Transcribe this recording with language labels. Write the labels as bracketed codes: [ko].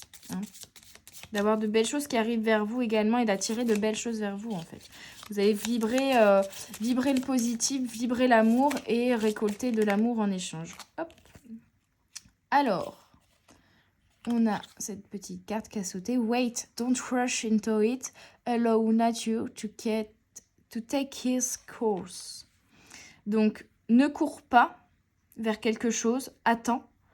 [fr] Hein, d'avoir de belles choses qui arrivent vers vous également et d'attirer de belles choses vers vous en fait. Vous allez vibrer le positif, vibrer l'amour et récolter de l'amour en échange. Hop. Alors, on a cette petite carte qui a sauté. [en] Wait, don't rush into it. Allow nature to take his course. [fr] Donc, ne cours pas vers quelque chose, attends.